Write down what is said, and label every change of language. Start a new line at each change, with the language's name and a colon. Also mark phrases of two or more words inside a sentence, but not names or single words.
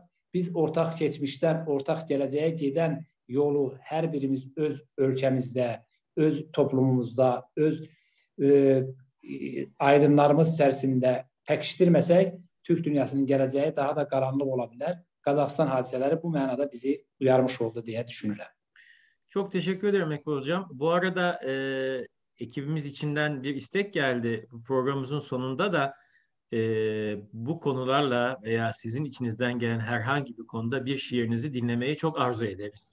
Azerbaijani: Biz ortaq keçmişdən ortaq gələcəyə gedən yolu hər birimiz öz ölkəmizdə, öz toplumumuzda, öz aydınlarımız içərisində pəkişdirməsək, Türk dünyasının gələcəyi daha da qaranlıq ola bilər. Qazaxıstan hadisələri bu mənada bizi uyarmış oldu diye düşünürəm.
Turkish: Çok teşekkür ederim Ekber Hocam. Bu arada ekibimiz içinden bir istek geldi. Bu programımızın sonunda da bu konularla veya sizin içinizden gelen herhangi bir konuda bir şiirinizi dinlemeyi çok arzu ederiz.